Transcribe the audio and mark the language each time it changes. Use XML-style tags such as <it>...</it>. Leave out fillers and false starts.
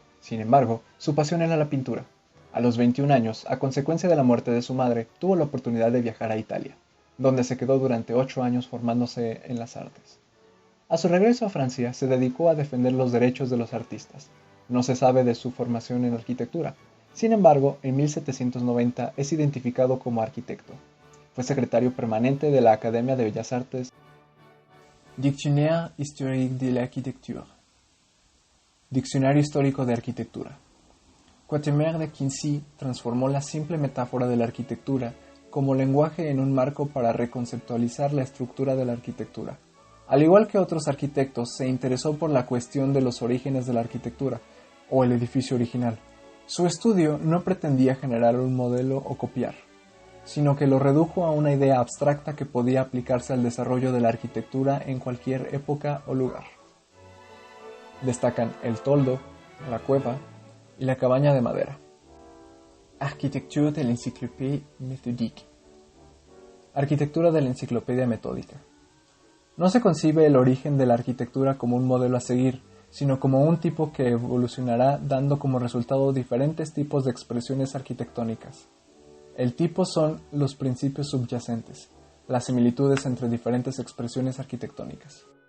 <es>Sin embargo, su pasión era la pintura. A los 21 años, a consecuencia de la muerte de su madre, tuvo la oportunidad de viajar a Italia, donde se quedó durante 8 años formándose en las artes. A su regreso a Francia, se dedicó a defender los derechos de los artistas. No se sabe de su formación en arquitectura. Sin embargo, en 1790 es identificado como arquitecto. Fue secretario permanente de la Academia de Bellas Artes.</es> <fr>Dictionnaire historique de l'architecture.</fr> <es>Diccionario histórico de arquitectura. Catemer de Quincy transformó la simple metáfora de la arquitectura como lenguaje en un marco para reconceptualizar la estructura de la arquitectura. Al igual que otros arquitectos, se interesó por la cuestión de los orígenes de la arquitectura, o el edificio original. Su estudio no pretendía generar un modelo o copiar, sino que lo redujo a una idea abstracta que podía aplicarse al desarrollo de la arquitectura en cualquier época o lugar. Destacan el toldo, la cueva y la cabaña de madera.</es> <fr>Architecture de l'encyclopédie méthodique.</fr> <es>Arquitectura de la enciclopedia metódica. No se concibe el origen de la arquitectura como un modelo a seguir, sino como un tipo que evolucionará dando como resultado diferentes tipos de expresiones arquitectónicas. El tipo son los principios subyacentes, las similitudes entre diferentes expresiones arquitectónicas.</es>